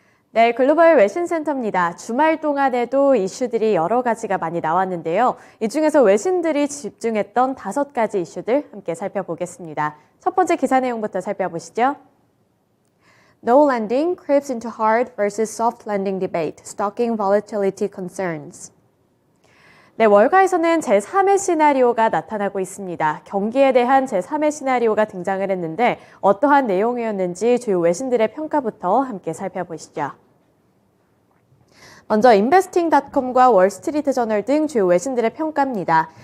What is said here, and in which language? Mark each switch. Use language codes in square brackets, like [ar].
[ko] 네, 글로벌 외신센터입니다. 주말 동안에도 이슈들이 여러 가지가 많이 나왔는데요. 이 중에서 외신들이 집중했던 5가지 이슈들 함께 살펴보겠습니다. 첫 번째 기사 내용부터 살펴보시죠. [en] No lending creeps into hard versus soft landing debate, stoking volatility concerns. [ko] 네, 월가에서는 제3의 시나리오가 나타나고 있습니다. 경기에 대한 제3의 시나리오가 등장을 했는데 어떠한 내용이었는지 주요 외신들의 평가부터 함께 살펴보시죠. 먼저 investing.com과 월스트리트저널 등 주요 외신들의 평가입니다.